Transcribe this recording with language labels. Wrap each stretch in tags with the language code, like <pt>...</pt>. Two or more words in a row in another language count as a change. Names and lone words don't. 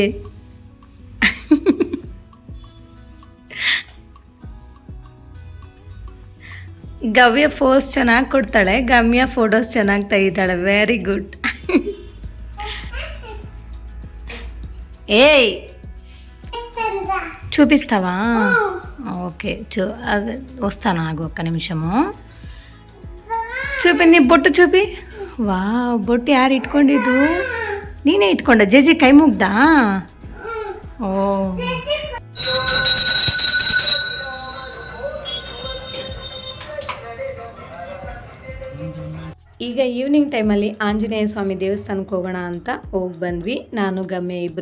<kn>ಗವ್ಯ ಫೋಸ್ ಚೆನ್ನಾಗಿ ಕೊಡ್ತಾಳೆ, ಗಮ್ಯ ಫೋಟೋಸ್ ಚೆನ್ನಾಗಿ ತೆಗಿತಾಳೆ.</kn> <en>very good. ಏಯ್ చూపిస్తావా?</en> <te>ఓకే, అదే వస్తాను, ఆగు ఒక్క నిమిషము. చూపి నీ బొట్టు చూపి.</te> <kn>ವಾ, ಬೊಟ್ಟು ಯಾರು ಇಟ್ಕೊಂಡಿದ್ದು? ನೀನೇ ಇಟ್ಕೊಂಡ? ಜೇಜಿ ಕೈ ಮುಗ್ದಾ? ಓ, ಈಗ ಈವ್ನಿಂಗ್ ಟೈಮಲ್ಲಿ ಆಂಜನೇಯ ಸ್ವಾಮಿ ದೇವಸ್ಥಾನಕ್ಕೆ ಹೋಗೋಣ ಅಂತ ಹೋಗಿ ಬಂದ್ವಿ, ನಾನು ಗಮ್ಯ ಇಬ್ಬರು.</kn>